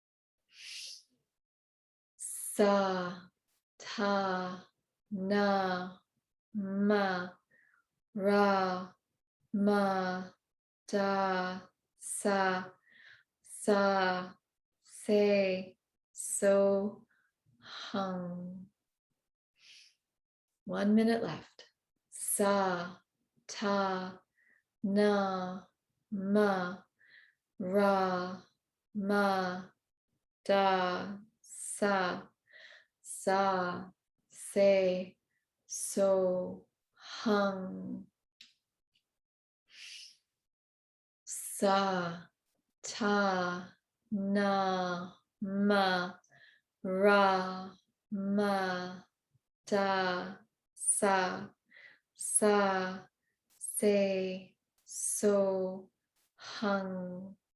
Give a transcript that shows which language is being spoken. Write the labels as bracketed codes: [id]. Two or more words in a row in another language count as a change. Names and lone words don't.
[en] sa, ta, na, ma, ra, ma, da, sa, sa, se, so, hum. 1 minute left. Sa, ta, na, ma, ra, ma, da, sa, sa, se, so, hum. Sa, ta, na, ma, ra, ma, da, sa, sa, se, so, hum.